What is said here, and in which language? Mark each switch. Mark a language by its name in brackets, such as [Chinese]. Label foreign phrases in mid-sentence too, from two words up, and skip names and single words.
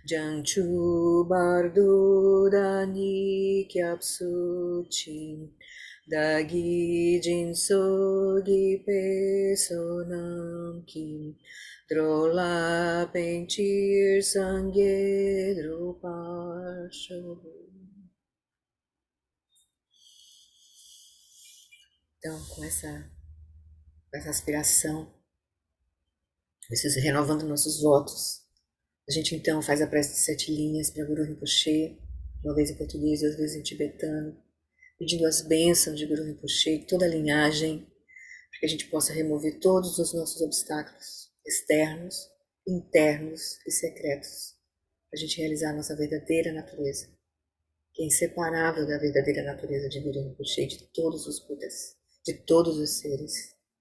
[Tibetan] བྱང་ཆུབ་བར་དུ་བདག་ནི་སྐྱབས་སུ་མཆི། བདག་གིས་སྦྱིན་སོགས་པའི་བསོད་ནམས་ཀྱིས། འགྲོ་ལ་ཕན་ཕྱིར་སངས་རྒྱས་འགྲུབ་པར་ཤོག. [Portuguese] Então, com essa aspiração, renovando nossos votos, a gente então faz a prece de 7 linhas para Guru Rinpoche, uma vez em português, 2 vezes em tibetano, pedindo as bênçãos de Guru Rinpoche, toda a linhagem, para que a gente possa remover todos os nossos obstáculos externos, internos e secretos, para a gente realizar a nossa verdadeira natureza, que é inseparável da verdadeira natureza de Guru Rinpoche, de todos os Budas, de todos os seres.